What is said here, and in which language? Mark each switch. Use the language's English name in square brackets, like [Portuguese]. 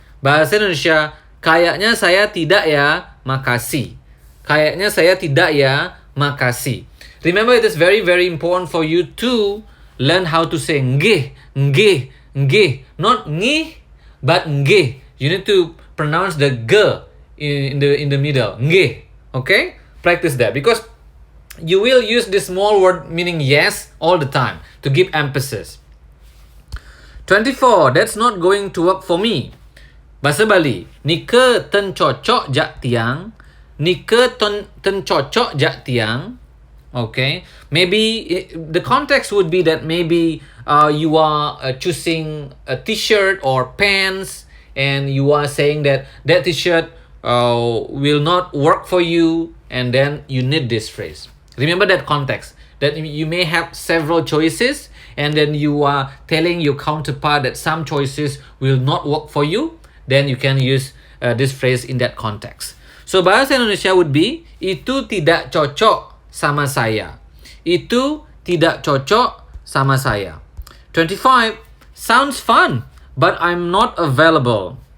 [Indonesian] Bahasa Indonesia, kayaknya saya tidak ya, makasih. Kayaknya saya tidak ya, makasih. [English] Remember, it is very, very important for you to learn how to say nggih, nggih, nggih. Not ngih, but nggih. You need to pronounce the g in the middle. Nggih. Okay? Practice that. Because you will use this small word meaning yes all the time to give emphasis. 24, that's not going to work for me. Bahasa Bali, [Balinese] nika ten cocok jak tiang. Nika ten cocok jak tiang. [English] Okay, maybe the context would be that maybe you are choosing a t-shirt or pants, and you are saying that t-shirt will not work for you, and then you need this phrase. Remember that context, that you may have several choices, and then you are telling your counterpart that some choices will not work for you. Then you can use this phrase in that context. [Indonesian] So bahasa Indonesia [English] would be, [Indonesian] itu tidak cocok sama saya. Itu tidak cocok sama saya. [English] 25, sounds fun, but I'm not available.